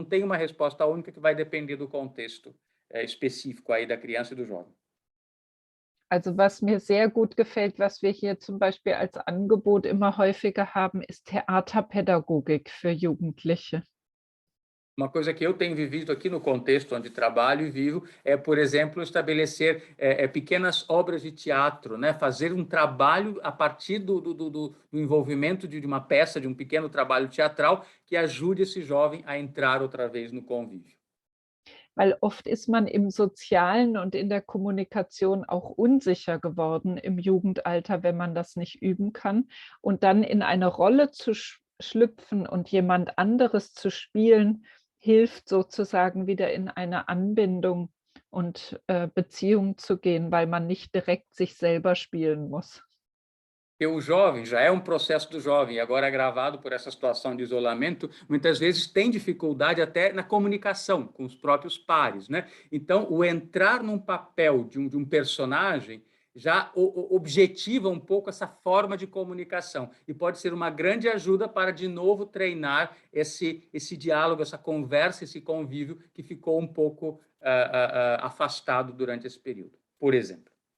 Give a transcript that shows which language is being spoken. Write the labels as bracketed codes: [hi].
[pt] Não tem uma resposta única, que vai depender do contexto específico aí da criança e do jovem. [de] Also was mir sehr gut gefällt, was wir hier zum Beispiel als Angebot immer häufiger haben, ist Theaterpädagogik für Jugendliche. [pt] Uma coisa que eu tenho vivido aqui no contexto onde trabalho e vivo é, por exemplo, estabelecer pequenas obras de teatro, né? Fazer um trabalho a partir do envolvimento de uma peça, de um pequeno trabalho teatral que ajude esse jovem a entrar outra vez no convívio. [de] Weil oft ist man im Sozialen und in der Kommunikation auch unsicher geworden im Jugendalter, wenn man das nicht üben kann. Und dann in eine Rolle zu schlüpfen und jemand anderes zu spielen, hilft sozusagen wieder in eine Anbindung und Beziehung zu gehen, weil man nicht direkt sich selber spielen muss. [pt] Porque o jovem já é um processo do jovem, e agora agravado por essa situação de isolamento, muitas vezes tem dificuldade até na comunicação com os próprios pares, né? Então, o entrar num papel de um personagem já objetiva um pouco essa forma de comunicação e pode ser uma grande ajuda para, de novo, treinar esse diálogo, essa conversa, esse convívio que ficou um pouco afastado durante esse período, por exemplo.